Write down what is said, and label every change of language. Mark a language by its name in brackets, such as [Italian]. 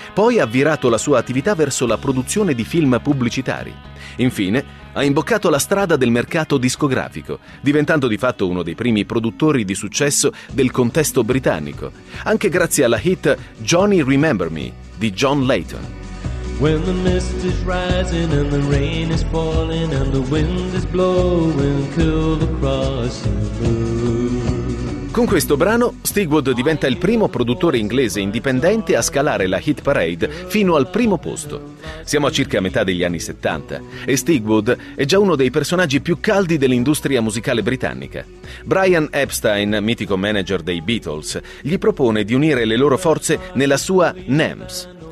[Italian] Poi ha virato la sua attività verso la produzione di film pubblicitari. Infine, ha imboccato la strada del mercato discografico, diventando di fatto uno dei primi produttori di successo del contesto britannico, anche grazie alla hit Johnny Remember Me di John Layton. [English] When the mist is rising and the rain is falling and the wind is blowing cold across the moon. [Italian] Con questo brano, Stigwood diventa il primo produttore inglese indipendente a scalare la hit parade fino al primo posto. Siamo a circa metà degli anni 70 e Stigwood è già uno dei personaggi più caldi dell'industria musicale britannica. Brian Epstein, mitico manager dei Beatles, gli propone di unire le loro forze nella sua NEMS.